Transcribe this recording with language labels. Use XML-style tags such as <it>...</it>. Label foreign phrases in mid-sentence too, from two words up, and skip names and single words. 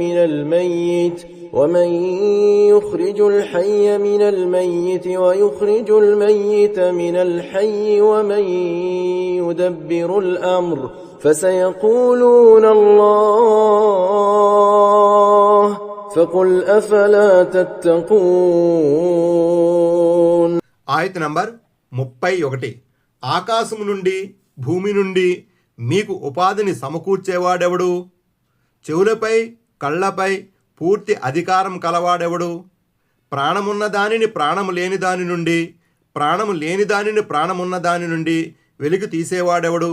<ar>مِنَ الْمَيِّتِ وَيُخْرِجُ الْمَيِّتَ مِنَ الْحَيِّ وَمَن يُدَبِّرُ الْأَمْرَ فَسَيَقُولُونَ اللَّهُ فَقُلْ أَفَلَا تَتَّقُونَ.</ar> <te>ఆయత్ నంబర్ 31. ఆకాశము నుండి భూమి నుండి మీకు ఉపాధిని సమకూర్చేవాడెవడు? చెవులపై కళ్ళపై పూర్తి అధికారం కలవాడెవడు? ప్రాణమున్న దానిని ప్రాణము లేని దాని నుండి, ప్రాణము లేని దానిని ప్రాణమున్న దాని నుండి వెలికి తీసేవాడెవడు?</te>